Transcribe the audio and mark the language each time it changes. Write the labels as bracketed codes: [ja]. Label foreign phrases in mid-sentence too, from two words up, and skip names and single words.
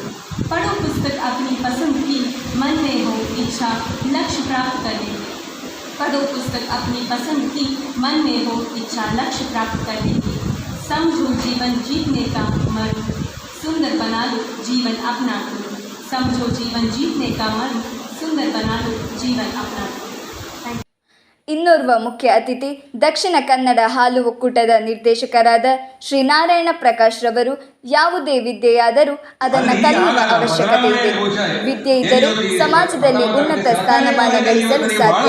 [hi] पढ़ो पुस्तक अपनी पसंद की, मन में हो इच्छा लक्ष्य प्राप्त करने की. पढ़ो पुस्तक अपनी पसंद की, मन में हो इच्छा लक्ष्य प्राप्त करने की. समझो जीवन जीतने का मन, सुंदर बना लो जीवन अपना तुम. समझो जीवन जीतने का मन, सुंदर बना लो जीवन अपना तुम. [kn] ಇನ್ನೋರ್ವ ಮುಖ್ಯ ಅತಿಥಿ ದಕ್ಷಿಣ ಕನ್ನಡ ಹಾಲು ಒಕ್ಕೂಟದ ನಿರ್ದೇಶಕರಾದ ಶ್ರೀ ನಾರಾಯಣ ಪ್ರಕಾಶ್ ರವರು ಯಾವುದೇ ವಿದ್ಯೆಯಾದರೂ ಅದನ್ನು ಕಲಿಯುವ ಅವಶ್ಯಕತೆ ಇದೆ. ವಿದ್ಯೆ ಇದ್ದರೂ ಸಮಾಜದಲ್ಲಿ ಉನ್ನತ ಸ್ಥಾನಮಾನ ಗಳಿಸಲು ಸಾಧ್ಯ.